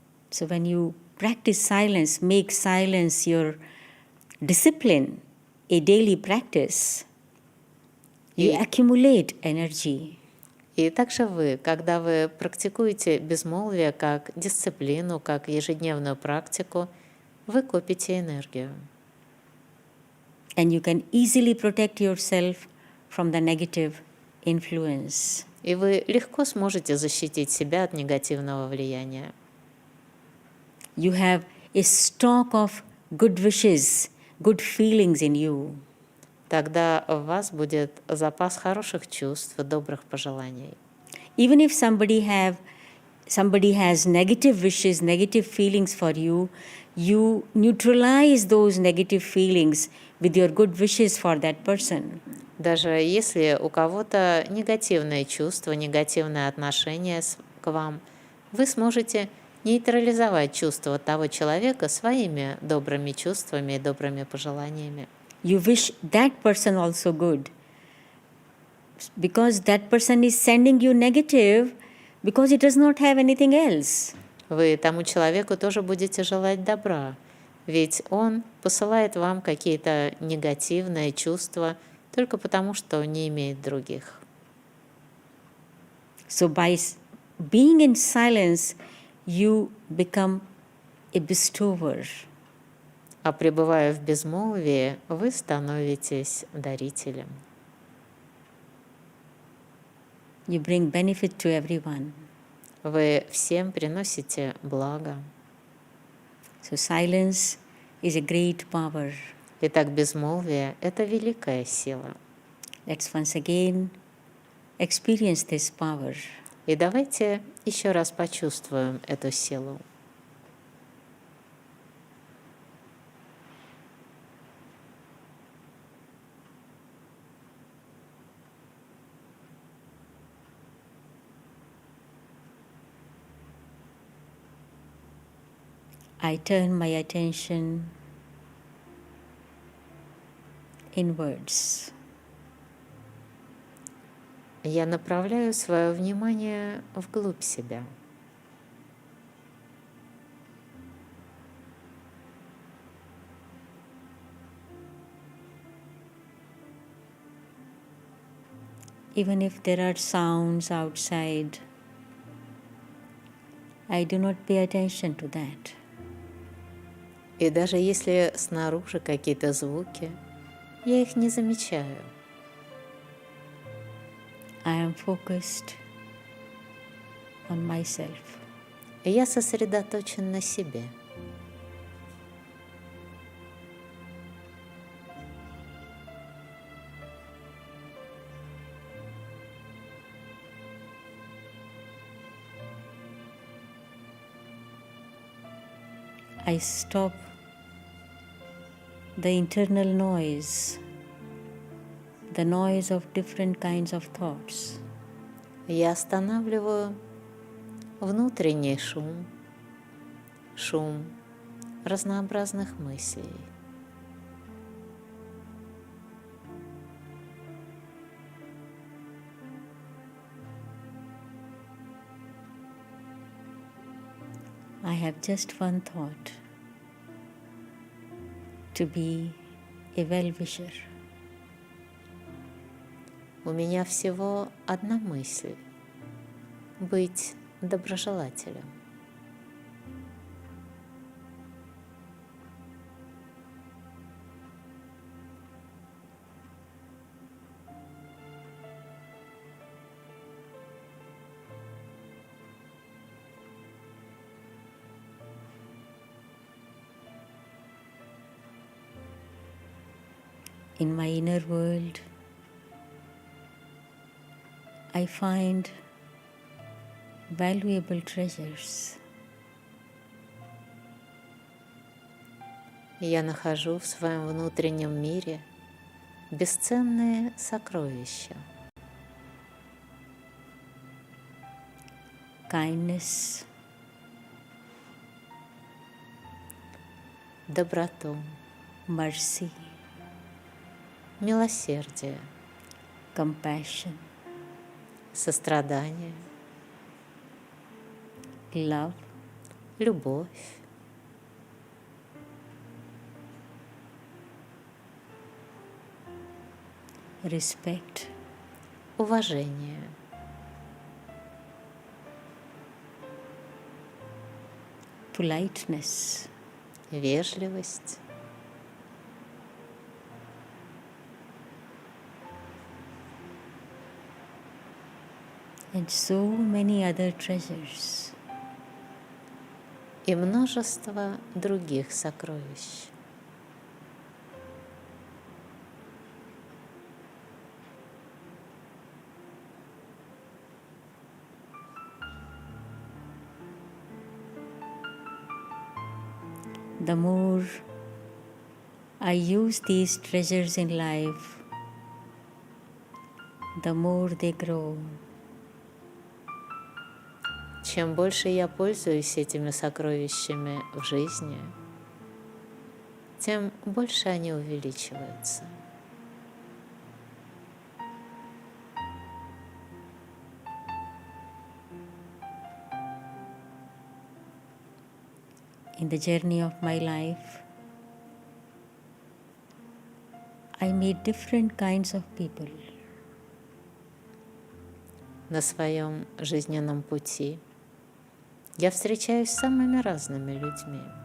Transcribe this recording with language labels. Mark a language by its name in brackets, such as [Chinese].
[English] So when you practice silence, make silence your discipline, a daily practice, you accumulate energy. [Russian] И также вы, когда вы практикуете безмолвие как дисциплину, как ежедневную практику, вы копите энергию. [English] And you can easily protect yourself from the negative influence. [Russian] И вы легко сможете защитить себя от негативного влияния. [English] You have a stock of good wishes, good feelings in you. [Russian] Тогда у вас будет запас хороших чувств, добрых пожеланий. [English] Even if somebody has negative wishes, negative feelings for you, you neutralize those negative feelings with your good wishes for that person. [Russian] Даже если у кого-то негативные чувства, негативное отношение к вам, вы сможете нейтрализовать чувства того человека своими добрыми чувствами и добрыми пожеланиями. [English] You wish that person also good. Because that person is sending you negative because it does not have anything else. [Russian] Вы тому человеку тоже будете желать добра, ведь он посылает вам какие-то негативные чувства только потому, что не имеет других. [English] So by being in silence, you become a bestower. [Russian] А пребывая в безмолвии, вы становитесь дарителем. [English] You bring benefit to everyone. [Russian] Вы всем приносите благо. [English] So silence is a great power. [Russian] Итак, безмолвие – это великая сила. [English] Let's once again experience this power. [Russian] И давайте еще раз почувствуем эту силу. [English] I turn my attention inwards. [Russian] Я направляю свое внимание вглубь себя. [English] Even if there are sounds outside, I do not pay attention to that. [Russian] И даже если снаружи какие-то звуки, я их не замечаю. [English] I am focused on myself. [Russian] Я сосредоточен на себе. [English] I stop the internal noise, the noise of different kinds of thoughts. [Russian] Я останавливаю внутренний шум, шум разнообразных мыслей. [English] I have just one thought, to be a well-wisher. [Russian] У меня всего одна мысль — быть доброжелателем. [English] In my inner world, I find valuable treasures. [Russian] Я нахожу в своем внутреннем мире бесценные сокровища. [English] Kindness, [Russian] Доброту, [English] mercy, [Russian] милосердие, [English] compassion, [Russian] сострадание, [English] love, [Russian] любовь, [English] respect, [Russian] уважение, [English] politeness, [Russian] вежливость, [English] and so many other treasures. [Russian] и множество других сокровищ. [English] The more I use these treasures in life, the more they grow. [Russian] Чем больше я пользуюсь этими сокровищами в жизни, тем больше они увеличиваются. [English] In the journey of my life, I meet different kinds of people. [Russian] На своем жизненном пути я встречаюсь с самыми разными людьми.